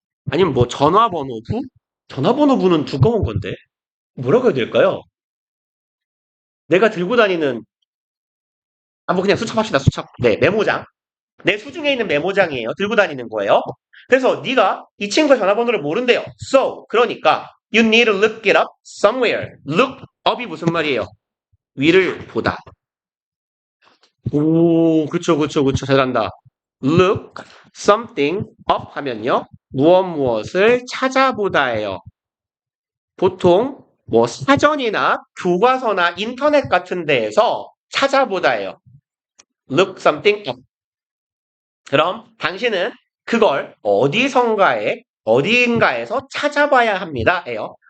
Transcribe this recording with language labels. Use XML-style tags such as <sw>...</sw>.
<ko>아니면 전화번호부? 전화번호부는 두꺼운 건데. 뭐라고 해야 될까요? 내가 들고 다니는, 그냥 수첩 합시다, 수첩. 네, 메모장. 내 수중에 있는 메모장이에요. 들고 다니는 거예요. 그래서 네가 이 친구의 전화번호를 모른대요.</ko> <en>So,</en> <ko>그러니까</ko> <en>you need to look it up somewhere.</en> <ko>Look up이 무슨 말이에요? 위를 보다. 오, 그쵸. 잘한다.</ko> <en>Look something up</en> <ko>하면요. 무엇을 찾아보다예요. 보통 사전이나 교과서나 인터넷 같은 데에서 찾아보다예요.</ko> <en>Look something up.</en> <ko>그럼 당신은 그걸 어디인가에서 찾아봐야 합니다.예요.</ko>